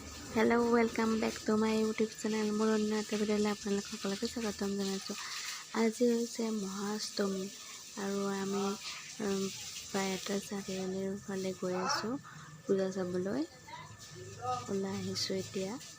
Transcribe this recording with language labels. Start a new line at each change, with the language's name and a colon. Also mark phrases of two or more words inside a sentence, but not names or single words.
English: hello welcome back to my YouTube channel
Assamese: মোৰ অন্য এটা ভিডিঅ'লৈ আপোনালোক সকলোকে স্বাগতম জনাইছোঁ। আজি হৈছে মহাষ্টমী আৰু আমি বাইহাটা চাৰিআলিৰ ফালে গৈ আছোঁ পূজা চাবলৈ। ওলাই আহিছোঁ এতিয়া।